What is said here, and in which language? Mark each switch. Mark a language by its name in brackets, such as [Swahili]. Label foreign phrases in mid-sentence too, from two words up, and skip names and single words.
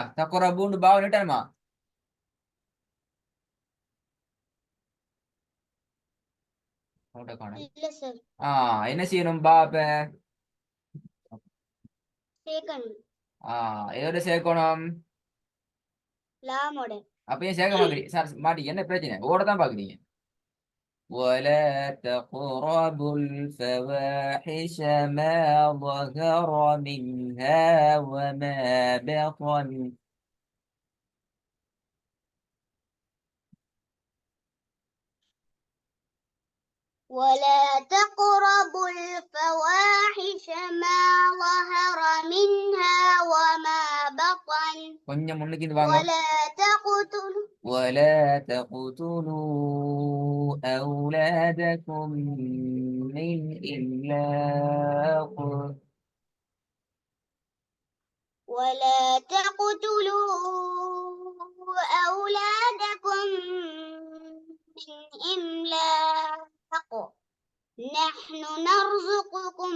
[Tamil] தகரபுன்னு பாவ நீட்டணுமா? என்ன செய்யணும் பாப்ப? எதோட சேர்க்கணும்? அப்பயும் சேர்க்க மாட்டீங்க சார், மாட்டீங்க. என்ன பிரச்சனை? ஓடதான் பாக்குறீங்க. [Arabic] ولا تقربوا الفواحش ما ظهر منها وما بطن ولا تقربوا الفواحش ما ظهر منها وما بطن [Tamil] கொஞ்சம் முன்னுக்கு இது வாங்க. [Arabic] ولا تقتلوا أولادكم من إملاق ولا تقتلوا أولادكم من إملاق نحن نرزقكم